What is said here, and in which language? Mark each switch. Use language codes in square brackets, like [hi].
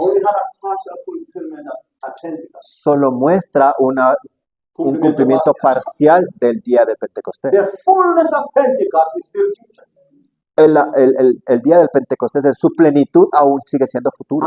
[en] only had a partial fulfillment at Pentecost. [es] solo muestra un cumplimiento parcial del día de Pentecostés. [en] The fullness of Pentecost is still future. [es] El día del Pentecostés en su plenitud aún sigue siendo futuro.